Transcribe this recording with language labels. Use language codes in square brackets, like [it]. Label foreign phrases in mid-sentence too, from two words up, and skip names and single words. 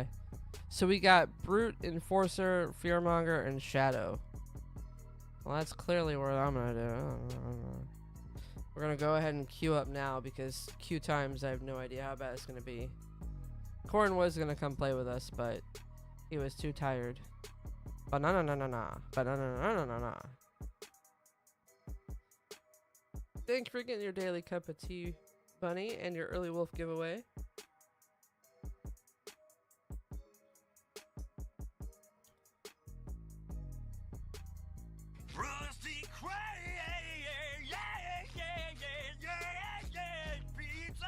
[en] So we got Brute, Enforcer, Fearmonger, and Shadow. Well, that's clearly what I'm gonna do. We're gonna go ahead and queue up now because queue times, I have no idea how bad it's gonna be. Corn was gonna come play with us, but He was too tired. Banana na na na. Banana na na na na. Thanks for getting your daily cup of tea, Bunny, and your early wolf giveaway. Rusty pizza.